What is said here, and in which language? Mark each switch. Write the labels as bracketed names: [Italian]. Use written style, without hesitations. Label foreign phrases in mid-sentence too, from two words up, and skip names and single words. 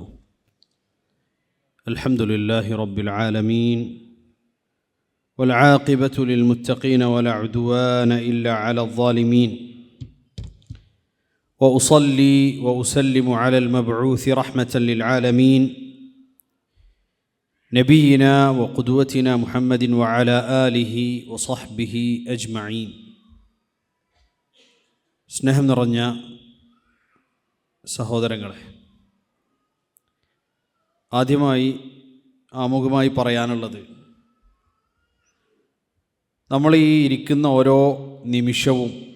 [Arabic] الحمد لله رب العالمين والعاقبة للمتقين ولا عدوان إلا على الظالمين، وأصلي وأسلم على المبعوث رحمة للعالمين نبينا وقدوتنا محمد وعلى آله وصحبه أجمعين. [Malayalam] സ്നേഹം നിറഞ്ഞ സഹോദരങ്ങളെ, ആദ്യമായി ആമുഖമായി പറയാനുള്ളത്, നമ്മൾ ഈ ഇരിക്കുന്ന ഓരോ നിമിഷവും